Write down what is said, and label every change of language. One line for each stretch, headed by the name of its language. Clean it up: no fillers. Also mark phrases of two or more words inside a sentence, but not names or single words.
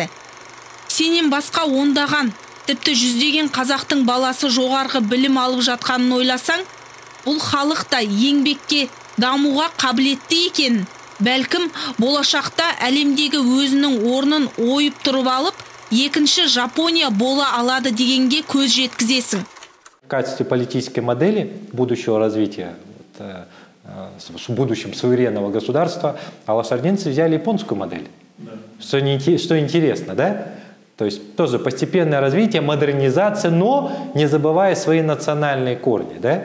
Kazakh: Сенен басқа ондаған, тіпті жүздеген қазақтың баласы жоғарғы білім алып жатқанын ойласаң, бұл халық та еңбекке, дамуға қабілетті екен. Бәлкім, болашақта әлемдегі өзінің орнын ойып тұрып алып, екінші Жапония бола алады дегенге көз жеткізесің.
Russian: В качестве политической модели будущего развития, с будущим суверенного государства, алашординцы взяли японскую модель. Да. Что интересно, да? То есть тоже постепенное развитие, модернизация, но не забывая свои национальные корни, да?